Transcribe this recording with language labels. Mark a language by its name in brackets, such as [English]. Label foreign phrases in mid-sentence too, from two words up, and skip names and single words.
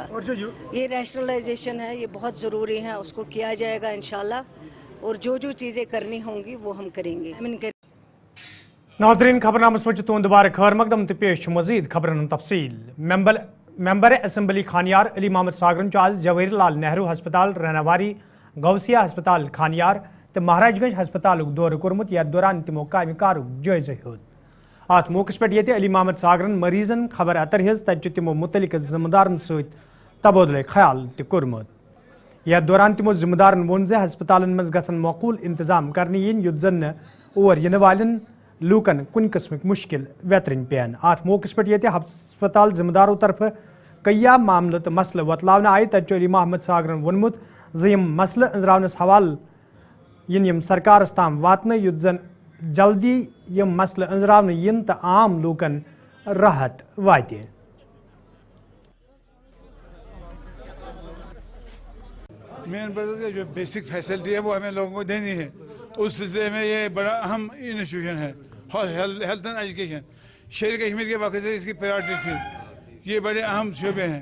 [Hindi] और जो ये रैशनलाइजेशन है ये बहुत ज़रूरी है, उसको किया जाएगा इंशाल्लाह, और जो चीज़ें करनी होंगी वो हम करेंगे। [Kashmiri] नाज़रीन, खबरनामा में तुंद दोबारा खैर मकदम तो पेश मजीद खबरन तफसील। [English] member assembly [Kashmiri] खानियार अली मोहम्मद सागरन आज जवाहर लाल नेहरू हस्पताल रहनवारी, गौसिया हस्पताल खानियार तो महाराजगंज हस्पताल दौर कोर्मुत, यार दौरान तमो काम कार जायजा हेत। अत मौके पे ये अली मोहम्मद सागरन मरीजन खबर अतर हज तब तमो मुतलिक जिम्मेदारन सत तबादुल ख्याल तुर्मुत। यार दौरान तमो जिम्मेदारन वोन हस्पतालन मज गसन मौकूल इंतजाम करने युत जन और इन वालन लूकन कुन किस्म मुश्किल वेतरन पेन। अत मौके पे ये हस्पताल जिम्मेदारों तरफ कया मामल तो मसल वतलावन आय तब अली मोहम्मद सागरन वोनमुत यम मसल अंजरावनस हवाल यम सरकारस ताम वातन युत जन जल्दी यम मसल अंजरावन इन तो आम लूकन राहत वाते। [Hindi] मेन जो [English] basic facility [Hindi] है वो हमें लोगों को देनी है। उस सिलसिले में ये बड़ा अहम इंस्टीट्यूशन है, [English] health and education. [Hindi] शेर कश्मीर के वक्त से इसकी प्रायोरिटी थी, ये बड़े अहम शोबे हैं।